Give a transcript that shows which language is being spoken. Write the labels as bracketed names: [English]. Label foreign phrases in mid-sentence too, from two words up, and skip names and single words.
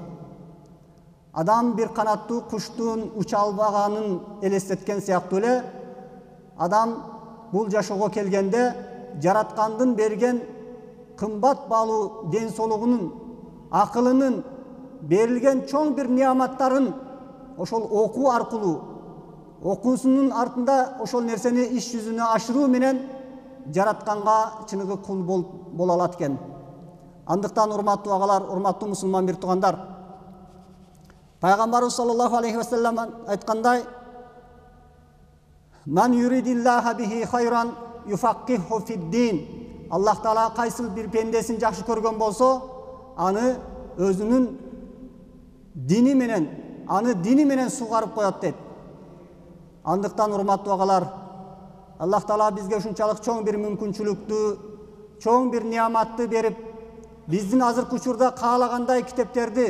[Kyrgyz] Адам бир канаттуу куштун уча албаганын элестеткен сыяктуу эле, адам бул жашоого келгенде жараткандын берген кымбат баалуу ден соолугунун, акылынын, берилген чоң бир неаматтарын ошол окуу аркылуу, окуусунун артында ошол нерсени иш жүзүнө ашыруу менен жаратканга чыныгы кул боло алат экен. Андыктан урматтуу агалар, урматтуу мусулман бир туугандар, Пайгамбарыбыз [Arabic] صلى الله عليه وسلم [Kyrgyz] айткандай: [Arabic] "من يرد الله به خيرا يفقهه في الدين." [Kyrgyz] Аллах Таала кайсыл бир пендесин жакшы көргөн болсо, аны өзүнүн дини менен сугарып коет дейт. Андыктан урматтуу агалар, Аллах Таала бизге ушунчалык чоң бир мүмкүнчүлүктү, чоң бир неаматты берип, биздин азыркы учурда каалагандай китептерди,